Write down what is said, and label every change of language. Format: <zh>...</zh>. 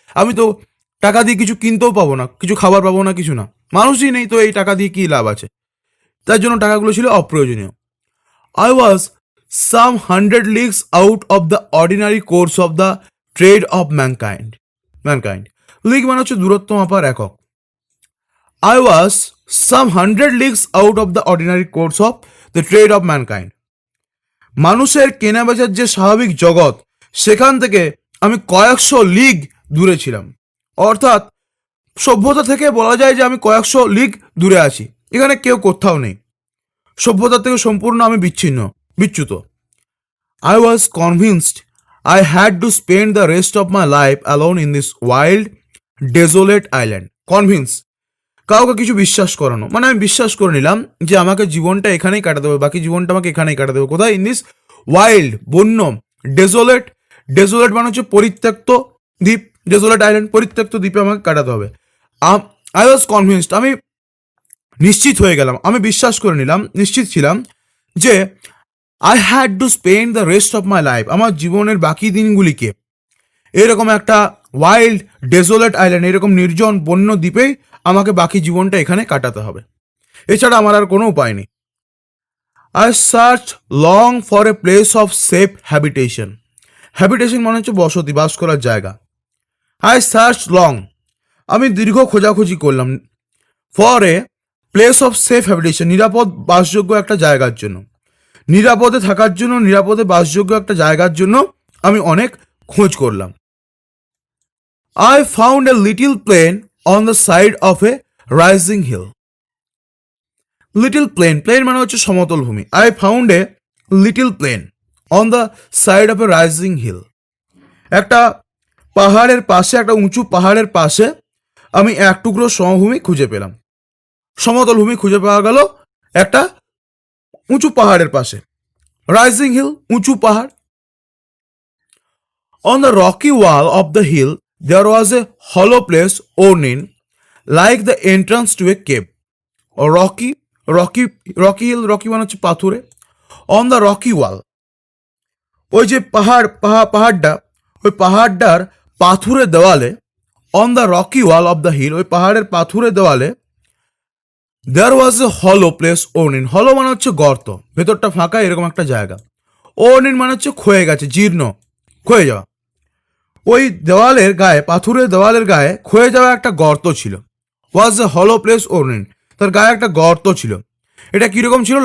<bn>আমি তো টাকা দিয়ে কিছু কিনতেও পাবো না, কিছু খাবার পাবো না, কিছু না, মানুষই নেই, তো এই টাকা দিয়ে কি লাভ আছে? তার জন্য টাকাগুলো ছিল অপ্রয়োজনীয়।</bn> <en>I was some 100 leagues out of the ordinary course of the trade of mankind.</en> <bn>League মানে হচ্ছে দূরত্ব মাপার একক।</bn> <en>I was some 100 leagues out of the ordinary course of the trade of mankind.</en> <bn>মানুষের কেনাবেচার যে স্বাভাবিক জগৎ, সেখান থেকে আমি কয়েকশো লিগ দূরে ছিলাম। অর্থাৎ সভ্যতা থেকে বলা যায় যে আমি কয়েকশো লিগ দূরে আছি, এখানে কেউ কোথাও নেই, সভ্যতা থেকে সম্পূর্ণ আমি বিচ্যুত।</bn> <en>I was convinced I had to spend the rest of my life alone in this wild, desolate island.</en> <bn>Convince, কাউকে কিছু বিশ্বাস করানো, মানে আমি বিশ্বাস করে নিলাম যে আমাকে জীবনটা এখানেই কাটাতে হবে, বাকি জীবনটা আমাকে এখানেই কাটাতে হবে। কোথায়?</bn> <en>in this wild,</en> <bn>বন্য, ডেজোলেট মানে হচ্ছে পরিত্যক্ত দ্বীপ,</bn> <en>desolate island,</en> <bn>পরিত্যক্ত দ্বীপে আমাকে কাটাতে হবে।</bn> <en>I was convinced,</en> <bn>আমি নিশ্চিত হয়ে গেলাম, আমি বিশ্বাস করে নিলাম, নিশ্চিত ছিলাম যে</bn> <en>I had to spend the rest of my life,</en> <bn>আমার জীবনের বাকি দিনগুলিকে এরকম একটা</bn> <en>wild desolate island,</en> <bn>এরকম নির্জন বন্য দ্বীপেই আমাকে বাকি জীবনটা এখানে কাটাতে হবে, এছাড়া আমার আর কোনো উপায় নেই।</bn> <en>I search long for a place of safe habitation.</en> <bn>Habitation মানে হচ্ছে বসতি, বাস করার জায়গা।</bn> <en>I search long,</en> <bn>আমি দীর্ঘ খোঁজাখুঁজি করলাম,</bn> <en>for a place of safe habitation,</en> <bn>নিরাপদ বাসযোগ্য একটা জায়গার জন্য, নিরাপদে থাকার জন্য, নিরাপদে বাসযোগ্য একটা জায়গার জন্য আমি অনেক খোঁজ করলাম।</bn> <en>I found a little plain on the side of a rising hill. Little plain, plain</en> <bn>মানে হচ্ছে সমতল ভূমি।</bn> <en>I found a little plain on the side of a rising hill.</en> <bn>একটা পাহাড়ের পাশে, একটা উঁচু পাহাড়ের পাশে আমি এক টুকরো সমভূমি খুঁজে পেলাম, সমতল ভূমি খুঁজে পাওয়া গেল একটা উঁচু পাহাড়ের পাশে। রাইজিং হিল, উঁচু পাহাড়।</bn> <en>On the rocky wall of the hill there was a hollow place worn in like the entrance to a cave. Or rocky hill, rocky</en> <bn>মানে হচ্ছে পাথুরে।</bn> <en>On the rocky wall,</en> <bn>ওই যে পাহাড়টা, ওই পাহাড়টার পাথুরে দেওয়ালে,</bn> <en>on the rocky wall of the hill,</en> <bn>ওই পাহাড়ের পাথুরে দেওয়ালে</bn> <en>there was a hollow place worn in.</en> <bn>hollow মানে হচ্ছে গর্ত, ভেতরটা ফাঁকা, এরকম একটা জায়গা।</bn> <en>worn in</en> <bn>মানে হচ্ছে ক্ষয়ে গেছে, জীর্ণ, ক্ষয়ে যাওয়া। ওই দেওয়ালের গায়ে, পাথুরের দেওয়ালের গায়ে ক্ষয়ে যাওয়া একটা গর্ত ছিল।</bn> <en>was a hollow place ওরনিন,</en> <bn>তার গায়ে একটা গর্ত ছিল। এটা কিরকম ছিল?</bn>